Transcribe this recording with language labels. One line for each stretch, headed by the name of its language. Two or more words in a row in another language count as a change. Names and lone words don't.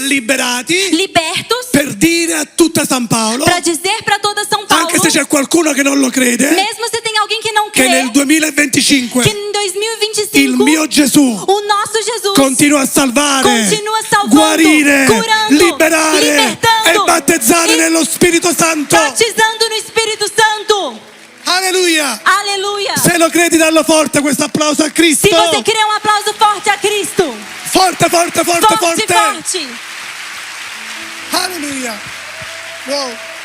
Italian: liberati
Portuguese: Libertos,
Italian: per dire a tutta San Paolo,
Portuguese: para dizer para toda São Paulo,
Italian: anche se c'è qualcuno che non lo crede,
Portuguese: mesmo se tem alguém que não
Italian: che
Portuguese: crê,
Italian: nel 2025
Portuguese: que em 2025
Italian: il mio Gesù
Portuguese: o nosso Jesus
Italian: continua a salvare,
Portuguese: continua salvando,
Italian: guarire,
Portuguese: curando,
Italian: liberare
Portuguese: libertando
Italian: e battezzare
Portuguese: e
Italian: nello Spirito Santo.
Portuguese: batizando no Espírito Santo.
Italian: Alleluia!
Portuguese: Aleluia!
Italian: Se lo credi, dallo forte questo applauso a Cristo.
Portuguese: Se você crê, um aplauso forte a Cristo.
Italian: Forte, forte, forte,
Portuguese: Forte,
Italian: forte.
Portuguese: forte.
Italian: Alleluia! Wow.